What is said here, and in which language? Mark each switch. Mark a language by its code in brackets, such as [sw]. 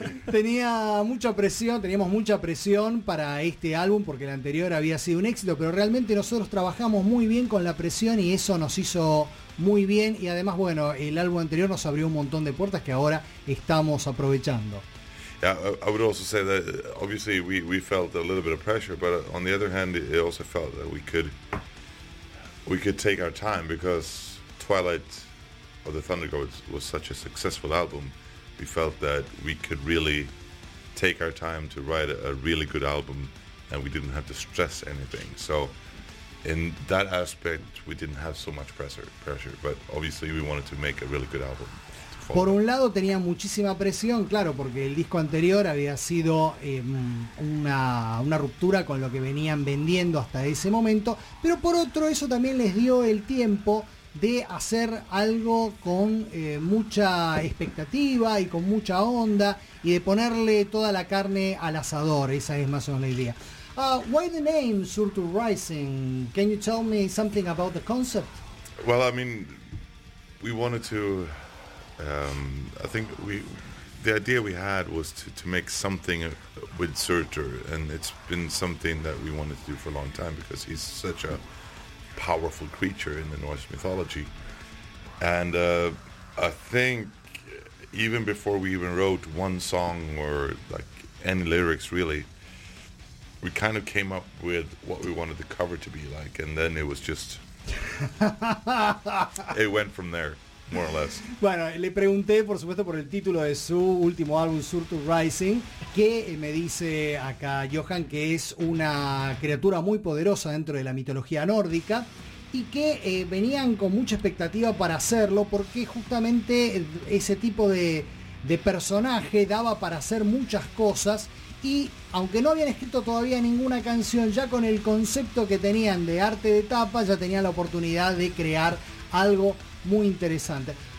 [es] Tenía mucha presión, teníamos mucha presión para este álbum porque el anterior había sido un éxito, pero realmente nosotros trabajamos muy bien con la presión y eso nos hizo muy bien. Y además, bueno, el álbum anterior nos abrió un montón de puertas que ahora estamos aprovechando. [en] Yeah, I would also say that obviously we felt a little bit of pressure, but on the other hand, it also felt that we could take our time because Twilight of the Thunder God was such a successful album. We felt that we could really take our time to write a really good album and we didn't have to stress anything. So in that aspect, we didn't have so much pressure, but obviously we wanted to make a really good album. [es] Por un lado tenía muchísima presión, claro, porque el disco anterior había sido una ruptura con lo que venían vendiendo hasta ese momento, pero por otro eso también les dio el tiempo de hacer algo con mucha expectativa y con mucha onda y de ponerle toda la carne al asador, esa es más o menos la idea. [en] Why the name Surtu Rising? Can you tell me something about the concept? Well, I mean, we wanted to... I think the idea we had was to make something with Surtur, and it's been something that we wanted to do for a long time because he's such a powerful creature in the Norse mythology. And I think even before we even wrote one song or like any lyrics really, we kind of came up with what we wanted the cover to be like, and then it was just it went from there. More or less. [es] Bueno, le pregunté, por supuesto, por el título de su último álbum, Surtur Rising, que me dice acá Johan que es una criatura muy poderosa dentro de la mitología nórdica y que venían con mucha expectativa para hacerlo porque justamente ese tipo de personaje daba para hacer muchas cosas y aunque no habían escrito todavía ninguna canción, ya con el concepto que tenían de arte de tapa, ya tenían la oportunidad de crear algo muy interesante.